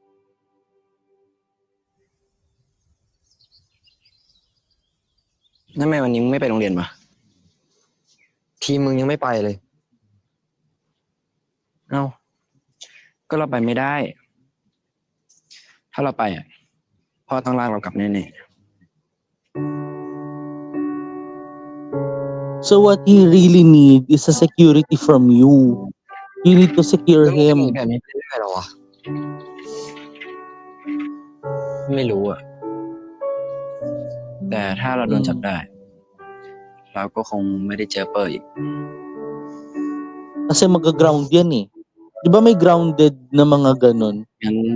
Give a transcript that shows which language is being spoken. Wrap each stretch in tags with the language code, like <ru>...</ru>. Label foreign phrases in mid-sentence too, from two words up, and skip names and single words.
<th>นั่นทำไมวันนี้มึงไม่ไปโรงเรียนวะทีมมึงยังไม่ไปเลย เอ้า ก็เราไปไม่ได้ ถ้าเราไปอ่ะพ่อต้องลากเรากลับแน่</th> <en>So what he really need is a security from you. You need to ๆ secure</en> <th>แล้วมึงจะหนี</th> <en>him.</en> <th>แบบนี้ไปเรื่อยๆเหรอวะ ไม่รู้อ่ะ แต่ถ้าเราโดนจับได้ เราก็คงไม่ได้เจอเปอร์อีก</th> <tl>Kasi mag-ground yan eh. Di ba may grounded na mga ganun?</tl> <th>งั้น มัน</th>